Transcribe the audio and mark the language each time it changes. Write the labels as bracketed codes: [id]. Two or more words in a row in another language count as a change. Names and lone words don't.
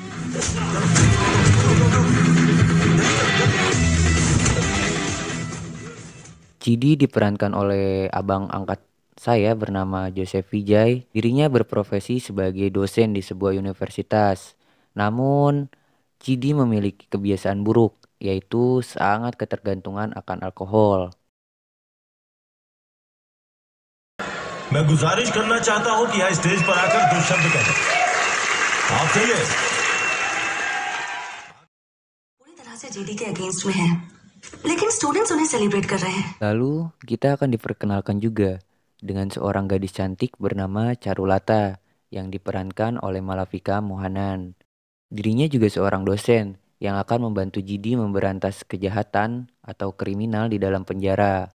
[id] GD diperankan oleh abang angkat saya bernama Joseph Vijay. Dirinya berprofesi sebagai dosen di sebuah universitas. Namun, GD memiliki kebiasaan buruk, yaitu sangat ketergantungan akan alkohol. [hi] मैं गुजारिश करना चाहता हूं कि यह स्टेज पर आकर दो शब्द कहें आप कहिए पूरी तरह से जीडी के अगेंस्ट में है, लेकिन स्टूडेंट्स उन्हें सेलिब्रेट कर रहे हैं। [id] Lalu kita akan diperkenalkan juga dengan seorang gadis cantik bernama Charulata yang diperankan oleh Malavika Mohanan. Dirinya juga seorang dosen yang akan membantu GD memberantas kejahatan atau kriminal di dalam penjara.